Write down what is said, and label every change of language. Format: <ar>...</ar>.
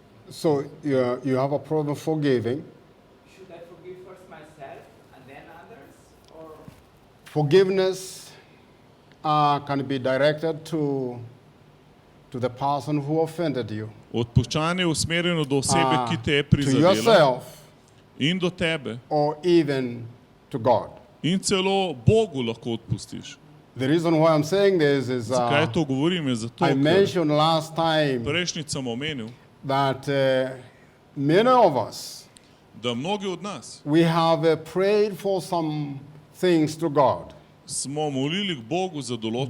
<en>So you have a problem forgiving. Should I forgive first myself and then others? Or Forgiveness can be directed to the person who offended you,</en> <sl>Odpuščanje je usmerjeno do osebe, ki te je</sl> <en>to</en> <sl>prizadela</sl> <en>yourself,</en> <sl>in do tebe</sl> <en>or even to God.</en> <sl>in celo Bogu lahko odpustiš.</sl> <en>The reason why I'm saying this is</en> <sl>Zakaj to govorim? Je zato,</sl> <en>I</en> <sl>ker</sl> <en>mentioned last time</en> <sl>prejšnjič sem omenil,</sl> <en>that many of us,</en> <sl>da mnogi od nas</sl> <en>we have prayed for some things to God,</en> <sl>smo molili k Bogu za določene</sl>